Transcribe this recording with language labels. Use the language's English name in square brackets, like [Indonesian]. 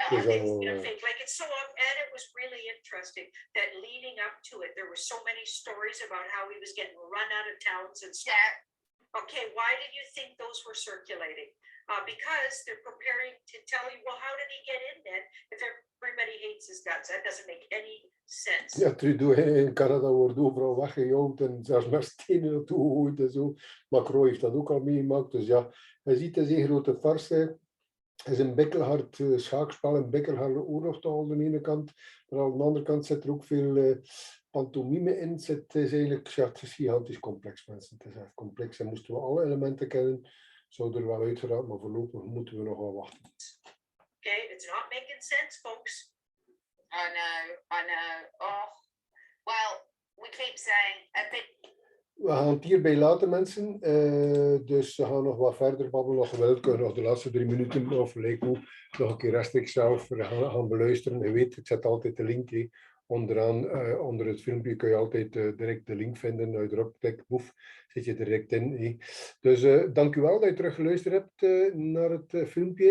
[English] Like it's so, and it was really interesting that leading up to it, there were so many stories about how he was getting run out of towns and stuff. Yeah. Okay, why did you think those were circulating? Because they're preparing to tell you, well, how did he get in then if everybody hates his guts? That doesn't make any sense. [Dutch] Ja, Trudeau in Canada wordt overal weggejouwd en zelfs met stenen naartoe gegooid en zo. Macron heeft dat ook al meegemaakt. Dus ja, je ziet het is een grote farce. is een bikkelhard schaakspel, een bikkelharde oorlogstaal aan de ene kant. Maar aan de andere kant zit er ook veel pantomime in. Het is eigenlijk, ja, het is gigantisch complex, mensen. Het is echt complex en moesten we alle elementen kennen, zou er wel uitgeraakt, maar voorlopig moeten we nog wel wachten. [English] Okay, it's not making sense, folks. I know. Oh, well, we keep saying a bit. [Dutch] We gaan het hierbij laten, mensen. Dus we gaan nog wat verder babbelen. Nog geweld kunnen nog de laatste 3 minuten of lijkt me nog een keer rechtstreeks zelf gaan beluisteren. Je weet, ik zet altijd de link onderaan. Onder het filmpje kun je altijd direct de link vinden. Als je erop klikt, boef, zit je direct in. Dus dank u wel dat je terug geluisterd hebt naar het filmpje.